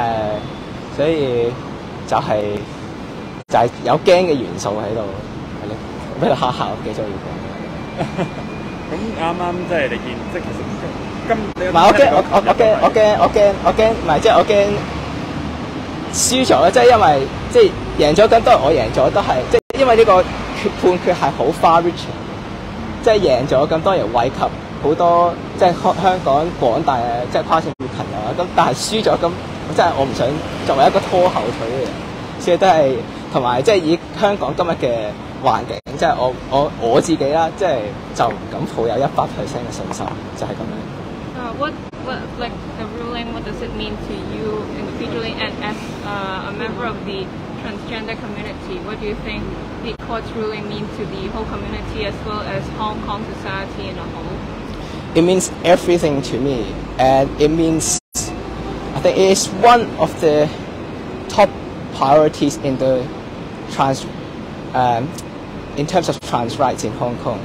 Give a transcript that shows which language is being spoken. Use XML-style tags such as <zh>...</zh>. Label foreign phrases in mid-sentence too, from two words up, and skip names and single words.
<yue>所以就係有驚嘅元素喺度，係咯，俾佢嚇我記咗要講。咁啱啱即係你見，即係其實今唔係我驚，唔係即係我驚輸咗，即係因為即係贏咗咁多，我贏咗都係即係因為呢個判決係好 far-reaching，即係贏咗咁多人惠及好多即係香港廣大嘅即係跨性別朋友啊，咁但係輸咗咁，即係我唔想作為一個拖後腿嘅人，所以都係同埋即係以香港今日嘅環境，即係我自己啦，即係就唔敢抱有100%嘅信心，就係咁樣。</yue> <en>What like the ruling? What does it mean to you individually and as a member of the transgender community? What do you think the court's ruling means to the whole community as well as Hong Kong society in a whole? It means everything to me, and it means I think it is one of the top priorities in the in terms of trans rights in Hong Kong.</en>